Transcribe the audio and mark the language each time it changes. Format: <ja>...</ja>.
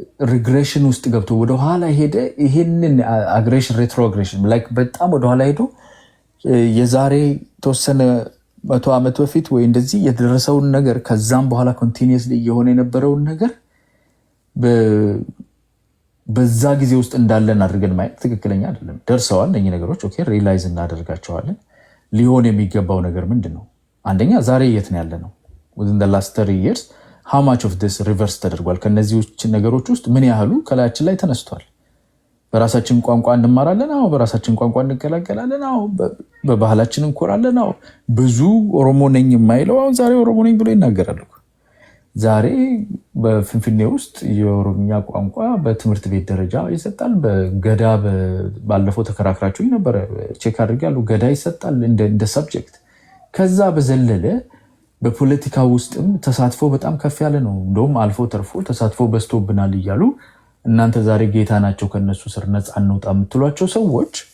<am>ሪግሬሽን ውስጥ ገብቶ ወደኋላ ሄደ። ይሄንን አግሬሽን ሬትሮ አግሬሽን ላይክ በጣም ወደኋላ ሄዶ የዛሬ ተወሰነ 100 ዓመት በፊት ወይ እንደዚህ የደረሰውን ነገር ከዛም በኋላ ኮንቲኒየስሊ እየሆነ የነበረውን ነገር በዛ ጊዜ ውስጥ እንዳለን አድርገን ማየት ትክክለኛ አይደለም። ደርሰዋል እነኚህ ነገሮች ኦኬ፣ ሪላይዝ እናደርጋቸዋለን። ሊሆን የሚገባው ነገር ምንድን ነው? አንደኛ ዛሬ የት ነው ያለ ነው?</am> <en>within the last 30 years how much of this reverse</en> <am>ተደርጓል? ከነዚህ ነገሮች ውስጥ ምን ያህሉ ከላያችን ላይ ተነስቷል? በራሳችን ቋንቋ እንማራለን። አዎ፣ በራሳችን ቋንቋ እንገላገላለን። አዎ፣ በባህላችን እንኮራለን። አዎ፣ ብዙ ኦሮሞ ነኝ የማይለው አሁን ዛሬ ኦሮሞ ነኝ ብሎ ይናገራል። ዛሬ በፍንፍኔ ውስጥ የኦሮምኛ ቋንቋ በትምህርት ቤት ደረጃ ይሰጣል። በገዳ ባለፈው ተከራክራችሁ ነበረ፣ ቼክ አድርጌያለሁ። ገዳ ይሰጣል እንደ ሰብጀክት። ከዛ በዘለለ በፖለቲካ ውስጥም ተሳትፎ በጣም ከፍ ያለ ነው። እንደውም አልፎ ተርፎ ተሳትፎ በዝቶብናል እያሉ እናንተ ዛሬ ጌታ ናቸው ከነሱ ስር ነፃ እንውጣ የምትሏቸው ሰዎች</am>